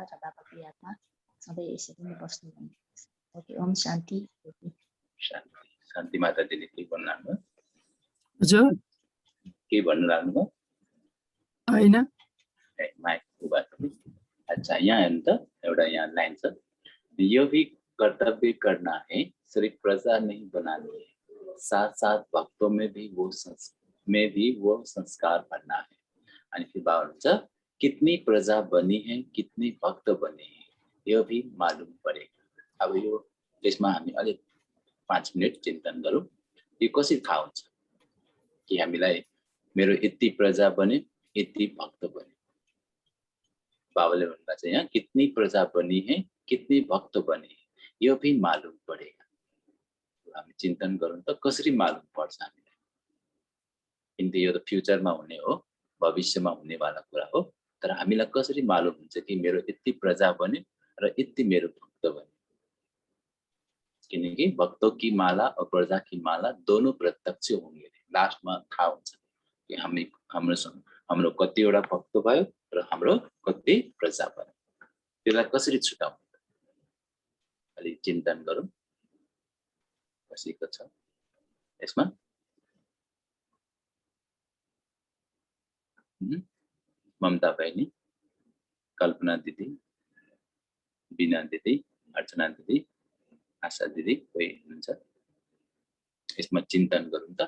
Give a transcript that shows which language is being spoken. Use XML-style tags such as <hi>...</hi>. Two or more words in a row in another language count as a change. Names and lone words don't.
<ne>र बाबाको यादमा सधैँ यसरी नै बस्नु भन्नुहुन्छ। ओके, ओम शान्ति। शान्ति माता दिदी के भन्नु लाग्नु? हजुर के भन्नु लाग्नु? छैन। माइक उभा छ नि। अच्छा यहाँ हेर्नु त एउटा यहाँ लाइन छ,</ne> <hi>यो भी कर्तव्य करना है, सिर्फ प्रजा नहीं बनानी है, साथ साथ भक्तों में भी वो संस्कार भरना है।</hi> <ne>अनि फिर बाबा हुन्छ</ne> <hi>कितनी प्रजा बनी है, कितनी भक्त बने हैं, यो भी मालूम पड़ेगा।</hi> <ne>अब यो त्यसमा हामी अलिक 5 मिनट चिन्तन गरौँ, यो कसरी थाहा हुन्छ कि हामीलाई मेरो यति प्रजा बने, यति भक्त बने। बाबाले भन्नुभएको छ यहाँ</ne> <hi>कितनी प्रजा बनी है, कितनी भक्त बने हैं, यो भी मालूम पड़ेगा।</hi> <ne>हामी चिन्तन गरौँ त कसरी मालूम पर्छ हामीलाई, किनकि यो त फ्युचरमा हुने हो, भविष्यमा हुनेवाला कुरा हो। तर हामीलाई कसरी मालूम हुन्छ कि मेरो यति प्रजा बने र यति मेरो भक्त बने।</ne> <hi>किनकि भक्तों की माला और प्रजा की माला दोनों प्रत्यक्ष होंगे।</hi> <ne>लास्टमा थाहा हुन्छ कि हाम्रो कतिवटा भक्त भयो र हाम्रो कति प्रजा भयो। त्यसलाई कसरी छुटाउने अलि चिन्तन गरौँ कसैको छ यसमा। ममता बहिनी, कल्पना दिदी, बिना दिदी, अर्चना दिदी, आशा दिदी कोही हुनुहुन्छ यसमा चिन्तन गरौँ त।</ne>